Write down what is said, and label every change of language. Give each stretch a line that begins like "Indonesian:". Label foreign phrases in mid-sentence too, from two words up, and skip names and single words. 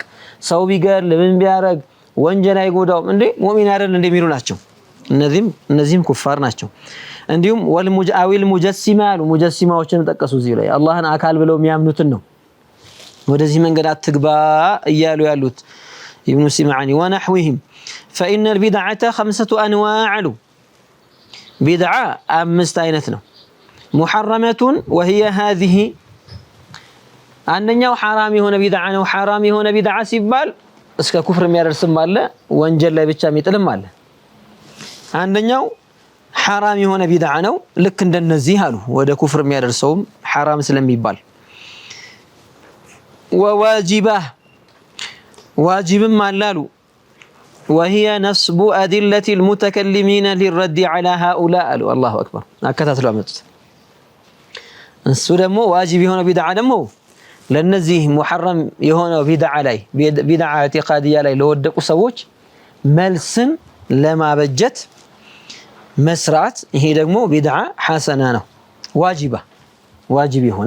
Amharic: ሰው ቢገል ምን ቢያረግ ወንጀል አይጎዳው እንዴ ሙእሚን አይደል እንደሚሉ ናቸው እነዚህም ኩፋር ናቸው እንዲሁም ወልሙጃዊል ሙጀሲማዎችን ተጠቀሱ እዚህ ላይ አላህን አካል ብለው የሚያምኑትን ነው ወደዚህ መንገድ አትግባ እያሉ ያሉት ኢብኑ ሲማዓኒ ወነህዊሂም
Arabic: فإن البدعة 5 أنواع بدعة
Amharic: 5 አይነት ነው
Arabic: محرمة وهي هذه
Amharic: አንደኛው حرام የሆነ ቢድዓ ነው حرام የሆነ ቢድዓ ሲባል እስከ ኩፍር የሚያደርስም አለ ወንጀል ላይ ብቻ የሚጥልም አለ አንደኛው حرام የሆነ ቢድዓ ነው ልክ እንደነዚህ አሉ ወደ ኩፍር የሚያደርሰውም حرام ስለሚባል وواجبه واجبም አላሉ
Arabic: وهي نصب أدلة المتكلمين للرد على هؤلاء الله أكبر
Amharic: አከታተሉ አመጡት እሱ ደግሞ ዋጅብ የሆነ ቢድዓ ደግሞ ለነዚህ ሙሐረም የሆነ ቢድዓ ላይ
Arabic: بدعة اعتقادية
Amharic: ላይ ለወደቁ ሰዎች መልስን ለማበጀት መስራት ይሄ ደግሞ
Arabic: بدعة حسنة
Amharic: ነው ዋጅብ የሆነ